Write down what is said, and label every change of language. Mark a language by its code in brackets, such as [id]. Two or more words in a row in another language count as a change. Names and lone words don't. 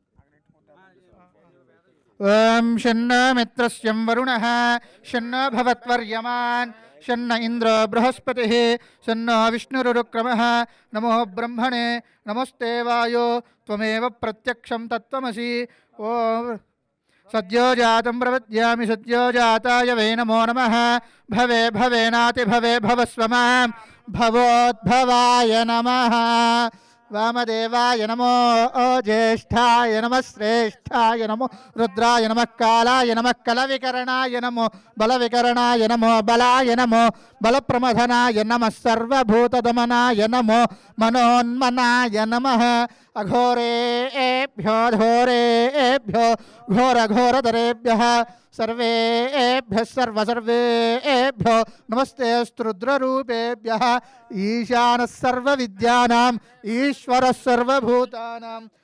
[sa] ఓం షన్న మిత్రస్యం వరుణః షన్న భవత్వర్యమాన్ షన్న ఇంద్రో బృహస్పతిః షన్నో విష్ణురుక్రమః నమో బ్రహ్మణే నమస్తే వాయో త్వమేవ ప్రత్యక్షం తత్వమసి ఓం సద్యో జాతం ప్రపద్యామి సద్యో జాతాయ వై నమో నమః భవే భవేనాతి భవే భవస్వ మాం భవోద్భవాయ నమః वामदेवाय नमो ज्येष्ठाय नमः श्रेष्ठाय नमो रुद्राय नमः कालाय नमः कलविकरणाय नमो बलविकरणाय नमो बलाय नमो बलप्रमथनाय नमः सर्वभूतदमनाय नमो मनोन्मनाय नमः अघोरेभ्यो घोरेभ्यो घोरघोरतरेभ्यः सर्वेभ्यः सर्वेभ्यो नमस्ते रुद्ररूपेभ्यः ईशानः सर्वविद्यानाम् ईश्वरः सर्वभूतानां